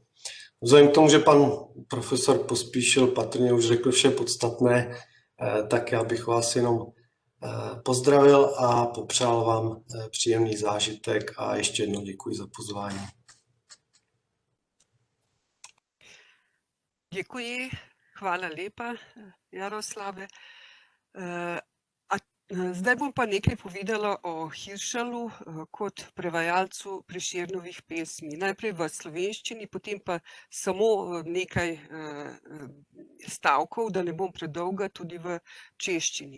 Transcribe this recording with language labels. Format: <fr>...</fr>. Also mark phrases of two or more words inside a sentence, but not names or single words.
<cs>Vzhledem k tomu, že pan profesor Pospíšil patrně už řekl vše podstatné, tak já bych vás jenom pozdravil a popřál vám příjemný zážitek a ještě jednou děkuji za pozvání. Děkuji,</cs> <sl>hvala lepa, Jaroslave. Zdaj bom pa nekaj povedala o Hiršalu kot prevajalcu Prešernovih pesmi. Najprej v slovenščini, potem pa samo nekaj stavkov, da ne bom predolga, tudi v češčini.</sl>